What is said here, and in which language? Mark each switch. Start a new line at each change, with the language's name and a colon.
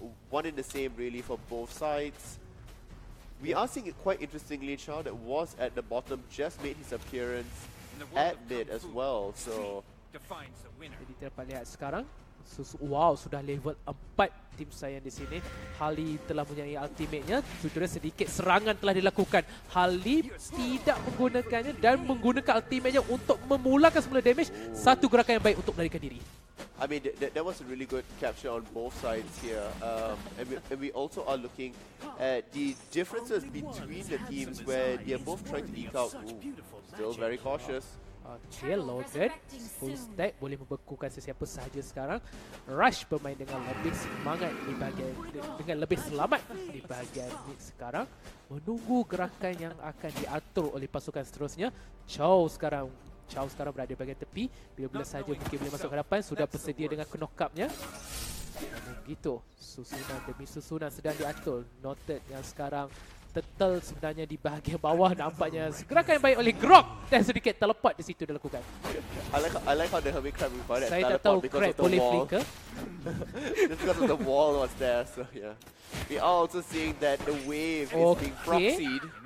English: One in the same really for both sides. We are seeing it quite interestingly. Chao that was at the bottom just made his appearance at mid as well. So
Malay: jadi kita dapat lihat sekarang Wow, sudah level 4 tim saya di sini. Hali telah mempunyai ultimate-nya. Sudah sedikit serangan telah dilakukan. Hali tidak menggunakannya dan menggunakan ultimate-nya untuk memulakan semula damage. Satu gerakan yang baik untuk melarikan diri.
English: I mean, that was a really good capture on both sides here. And we also are looking at the differences between the teams where they're both trying to eke out. Ooh, still very cautious. Okay, loaded.
Malay: Full stack boleh membekukan sesiapa sahaja sekarang. Rush bermain dengan lebih semangat di bahagian, dengan lebih selamat di bahagian mid sekarang. Menunggu gerakan yang akan diatur oleh pasukan seterusnya. Chow sekarang berada di bahagian tepi. Bila-bila sahaja mungkin boleh masuk ke hadapan. Sudah bersedia dengan knock-up-nya. Begitu. Susunan demi susunan sedang diatur. Noted yang sekarang Turtle sebenarnya di bahagian bawah nampaknya gerakan yang baik oleh Grok dan sedikit teleport di situ dilakukan.
English: I like how the Hermit Crab required that
Malay: Saya tak tahu
English: teleport because Crab of the
Malay: boleh
English: wall. flicker. Just because of the wall was there, so yeah. We are also seeing that the wave is being proxied.